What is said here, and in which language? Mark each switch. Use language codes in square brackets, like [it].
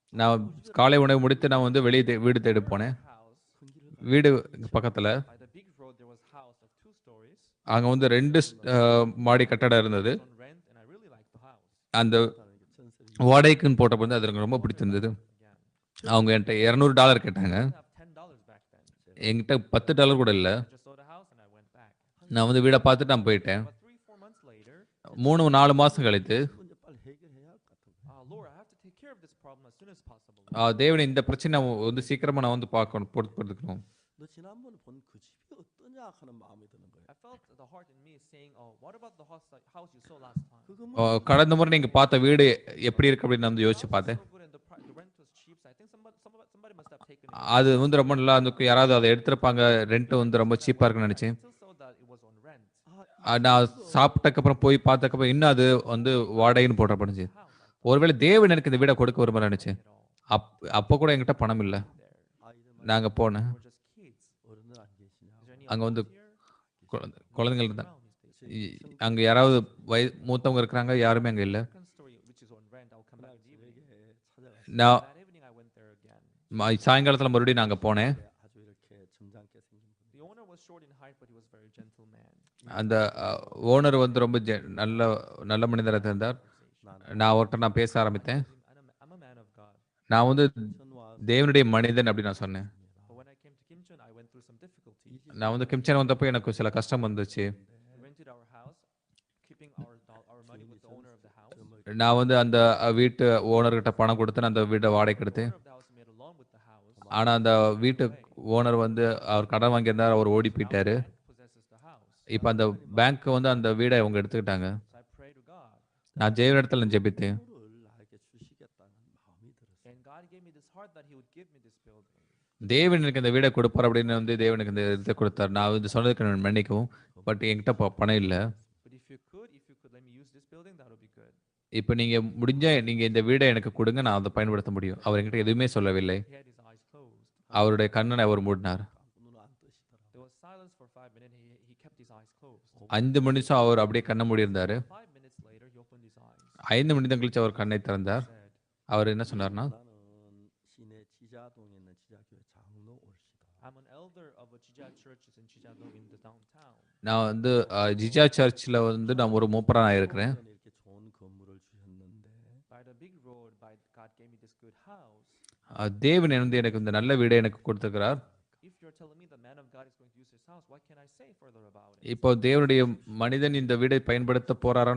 [ta] நான் காலை உணவு முடித்து நான் வந்து வெளியே வீடு தேட போனேன். [en] House [ta] வீடு பக்கத்துல [en] by the big road, there was a house of 2 stories [ta] அங்க வந்து 2 மாடி கட்டடம் இருந்தது. [en] on rent, and I really liked the house. [ta] அந்த வாடகைக்குன்னு போட்ட போது அது எனக்கு ரொம்ப பிடிச்சிருந்தது. [en] Again, [ta] அவங்க என்கிட்ட $200 கேட்டாங்க. [en] I have $10 back then. [ta] என்கிட்ட $10 கூட இல்லை. [en] I just saw the house and I went back. [ta] நான் வந்து வீடை பார்த்துட்டு நான் போயிட்டேன். [en] But 3-4 months later, [ta] 3-4 மாசம் கழித்து [ko] 문제 빨리 해결해야 할 것 같은 거예요. [en] Lord, I have to take care of this problem as soon as possible. [ta] தேவன் இந்த பிரச்சனை வந்து சீக்கிரமா நான் வந்து பார்க்கணும், பொறுத்துக்கணும். [ko] 너 지난번에 본 그 집이 어떠냐 하는 마음이 드는 거예요. [en] I felt the heart in me saying, "Oh, what about the house you saw last time?" [ko] 그 건물 [ta] கடந்த முறை நீங்க பார்த்த வீடு எப்படி இருக்கு அப்படின்னு நான் வந்து யோசிச்சு பார்த்தேன். [en] So good and the rent was cheap. So I think somebody must have taken it. [ta] அது வந்து ரொம்ப நல்லா இருந்துக்கும். யாராவது அதை எடுத்திருப்பாங்க. ரெண்ட் வந்து ரொம்ப சீப்பா இருக்குன்னு நினைச்சேன். [en] I still saw that it was on rent. [ta] நான் சாப்பிட்டக்கப்புறம் போய் பார்த்தக்கப்புறம் இன்னும் அது வந்து வாடகைன்னு போட்டப்படுச்சு. [en] House, I thought, [ta] ஒருவேளை தேவன் எனக்கு இந்த வீடை கொடுக்க விரும்ப நினைச்சேன். [en] at all. [ta] அப்போ கூட என்கிட்ட பணம் இல்லை. [en] There. [ko] 아이들 [ta] நாங்க போனேன். [en] We're just kids. [ko] 어른들 안 계시냐? [en] Is there any [ta] அங்க வந்து [en] adults here? [ta] குழந்தைகள் இருந்தாங்க. [en] Around these days. [ta] அங்க யாராவது மூத்தவங்க இருக்கிறாங்க? யாருமே அங்க இல்லை. [en] Second story, which is on rent. I'll come back [ko] 그날 [en] this evening. [ko] 저에게 찾아가서 [ta] நான் [en] That evening, I went there again. [ta] சாயங்காலத்துல மறுபடியும் நாங்க போனேன். [ko] 아주 이렇게 점잖게 생긴 분. [en] The owner was short in height, but he was a very gentle man. [ta] அந்த ஓனர் வந்து ரொம்ப நல்ல நல்ல மனிதராக இருந்தார். நான் அவர்கிட்ட பேச ஆரம்பித்தேன். [en] I'm a man of God. [ta] நான் வந்து 천와 தேவனுடைய மனிதன் அப்படி நான் சொன்னேன். [en] But when I came to Kimcheon, I went through some difficulties. [ta] நான் வந்து கிம்சன் வந்தப்போ எனக்கு சில கஷ்டம் வந்துச்சு. [en] We rented our house, keeping our money with the owner of the house. [ta] நான் வந்து அந்த வீட்டு ஓனர்கிட்ட பணம் கொடுத்து நான் அந்த வீட்டை வாடகைக்கு எடுத்தேன். [en] Owner of the house made a loan with the house. [ta] ஆனா அந்த வீட்டு ஓனர் வந்து அவர் கடன் வாங்கியிருந்தார். அவர் ஓடி போயிட்டாரு. [en] Possesses the house. [ta] இப்போ அந்த பேங்க் வந்து அந்த வீடை அவங்க எடுத்துக்கிட்டாங்க. [en] So I prayed to God, [ta] நான் தேவனிடத்துல ஜெபித்தேன். [ko] 를 나에게 주시겠다는 마음이 들었어요. [en] and God gave me this heart that He would give me this building. [ta] தேவன் எனக்கு இந்த வீடை கொடுப்பார் அப்படின்னு வந்து தேவனுக்கு இந்த இதை கொடுத்தார். நான் வந்து சொன்னதுக்கு நான் மன்னிக்கவும். பட் என்கிட்ட பணம் இல்லை. [en] But if you could let me use this building, that would be good. [ta] இப்போ நீங்க முடிஞ்சா நீங்க இந்த வீடை எனக்கு கொடுங்க, நான் அதை பயன்படுத்த முடியும். அவர் என்கிட்ட எதுவுமே சொல்லவில்லை. [en] He had his eyes closed. [ta] அவருடைய கண்ணனை அவர் மூடினார். [ko] 눈을 안 뜨시더라고요. [en] There was silence for 5 minutes. He kept his eyes closed. [ta] 5 நிமிஷம் அவர் அப்படியே கண்ணை மூடி இருந்தாரு. [en] 5 minutes later, he opened his eyes. [ta] 5 நிமிடம் கழிச்சு அவர் கண்ணை திறந்தார். [en] Said, [ta] அவர் என்ன சொன்னார்னா, [ko] 나는 시내 지자동에 있는 지자교회 장로 올시다. [en] "I'm an elder of a Jija church in Chijago in the downtown. [ta] நான் வந்து ஜிஜா சர்ச்சில் வந்து நான் ஒரு மூப்பராக இருக்கிறேன். [ko] 이렇게 좋은 건물을 주셨는데 [en] By the big road, God gave me this good house. [ta] தேவன் வந்து எனக்கு இந்த நல்ல வீடை எனக்கு கொடுத்துருக்கிறார். [en] If you're telling me the man of God is going to use this house, what can I say further about it?" [ta] இப்போ தேவனுடைய மனிதன் இந்த வீடை பயன்படுத்த போறாரா?